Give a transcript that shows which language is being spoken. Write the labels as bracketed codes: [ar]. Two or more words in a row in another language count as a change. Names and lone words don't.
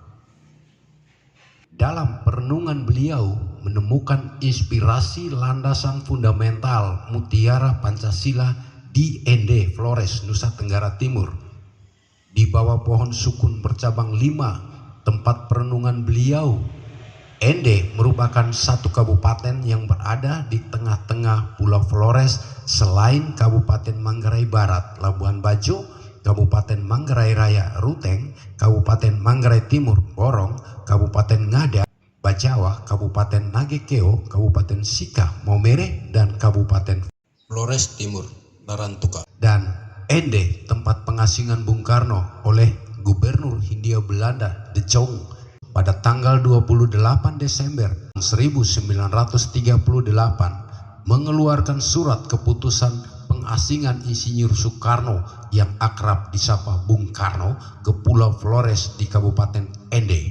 [id] Dalam perenungan beliau menemukan inspirasi landasan fundamental Mutiara Pancasila di Ende, Flores, Nusa Tenggara Timur. Di bawah pohon sukun bercabang 5, tempat perenungan beliau, Ende merupakan satu kabupaten yang berada di tengah-tengah Pulau Flores selain Kabupaten Manggarai Barat, Labuan Bajo, Kabupaten Manggarai Raya, Ruteng, Kabupaten Manggarai Timur, Borong, Kabupaten Ngada, Bajawa, Kabupaten Nagekeo, Kabupaten Sika, Momere, dan Kabupaten Flores Timur, Narantuka. Dan Ende, tempat pengasingan Bung Karno oleh Gubernur Hindia Belanda De Jong pada tanggal 28 Desember 1938 mengeluarkan surat keputusan pengasingan Insinyur Soekarno yang akrab disapa Bung Karno ke Pulau Flores di Kabupaten Ende.